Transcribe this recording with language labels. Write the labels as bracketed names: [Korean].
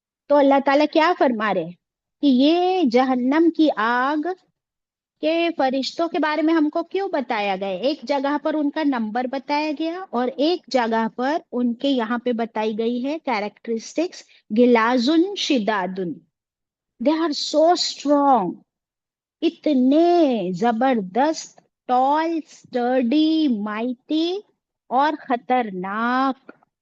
[Urdu] تو اللہ تعالیٰ کیا فرما رہے ہیں کہ یہ جہنم کی آگ کے فرشتوں کے بارے میں ہم کو کیوں بتایا گیا؟ ایک جگہ پر ان کا نمبر بتایا گیا، اور ایک جگہ پر ان کے یہاں پہ بتائی گئی ہے characteristics, غلاظن شدادن. [English] they are so strong, [Urdu] اتنے زبردست [English] tall, sturdy, mighty [Urdu] और खतरनाक।